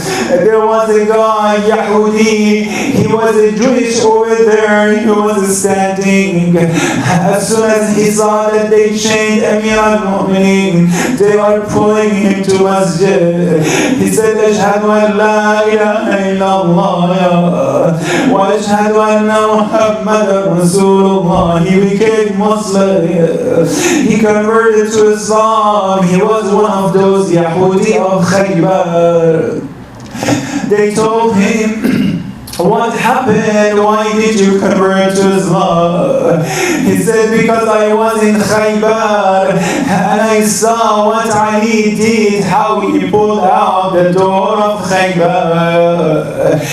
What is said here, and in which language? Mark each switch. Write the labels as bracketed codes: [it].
[en] There was a guy, Yahudi, he was a Jewish over there, he was standing. As soon as he saw that they chained Amir al-Mu'mineen, they are pulling him to masjid. He said, [ar] أشهد أن لا إله إلا الله وأشهد أن محمد رسول الله. [en] He became Muslim. He converted to Islam. He was one of those Yahudi of Khaybar. They told him, what happened? Why did you convert to Islam? He said, because I was in Khaybar and I saw what Ali did, how he pulled out the door of Khaybar.